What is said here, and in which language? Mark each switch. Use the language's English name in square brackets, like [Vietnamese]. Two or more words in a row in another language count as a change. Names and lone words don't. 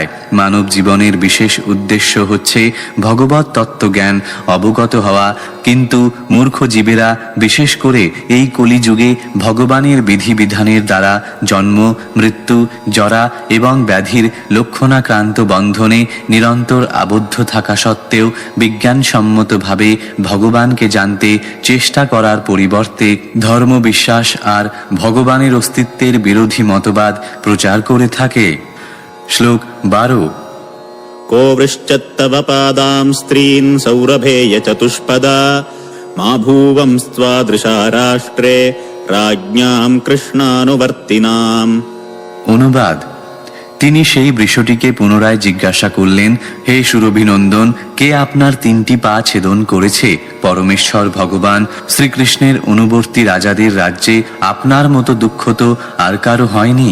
[Bangla] মানব জীবনের বিশেষ উদ্দেশ্য হচ্ছে ভগবত তত্ত্বজ্ঞান অবগত হওয়া, কিন্তু মূর্খ জীবেরা বিশেষ করে এই কলিযুগে ভগবানের বিধিবিধানের দ্বারা জন্ম, মৃত্যু, জরা এবং ব্যাধির লক্ষণাক্রান্ত বন্ধনে নিরন্তর আবদ্ধ থাকা সত্ত্বেও বিজ্ঞানসম্মতভাবে ভগবানকে জানতে চেষ্টা করার পরিবর্তে ধর্ম বিশ্বাস আর ভগবানের অস্তিত্বের বিরোধী মতবাদ প্রচার করে থাকে। শ্লোক 12। [Sanskrit] को वृश्चत्तव पादां स्त्रीन् सौरभेय चतुष्पदा मा भूवंस्त्वादृशा राष्ट्रे राज्ञां कृष्णानुवर्तिनाम्। [Bangla] অনুবাদ। তিনি সেই বৃষটিকে পুনরায় জিজ্ঞাসা করলেন, হে সুরভিনন্দন, কে আপনার 3টি পা ছেদন করেছে? পরমেশ্বর ভগবান শ্রীকৃষ্ণের অনুবর্তী রাজাদের রাজ্যে আপনার মতো দুঃখ তো আর কারো হয়নি।